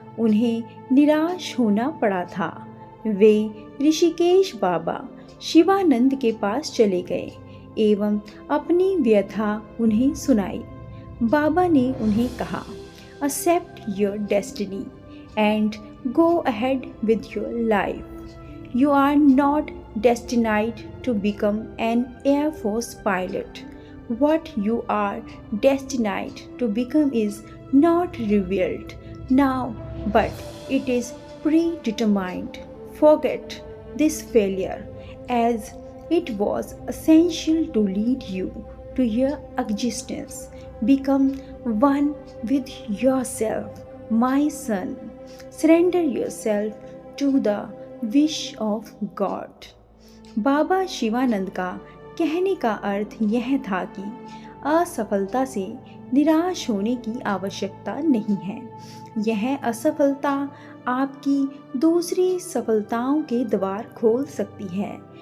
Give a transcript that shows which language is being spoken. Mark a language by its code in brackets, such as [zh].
[hi] उन्हें निराश होना पड़ा था। वे ऋषिकेश बाबा शिवानंद के पास चले गए एवं अपनी व्यथा उन्हें सुनाई। बाबा ने उन्हें कहा, [en] Accept your destiny and go ahead with your life. You are not destined to become an Air Force pilot. What you are destined to become is not revealed now, but it is predetermined. Forget this failure, as it was essential to lead you to your existence. Become one with yourself, my son. Surrender yourself to the wish of God. [hi] बाबा शिवानंद का कहने का अर्थ यह था कि असफलता से निराश होने की आवश्यकता नहीं है। यह असफलता आपकी दूसरी सफलताओं के द्वार खोल सकती है।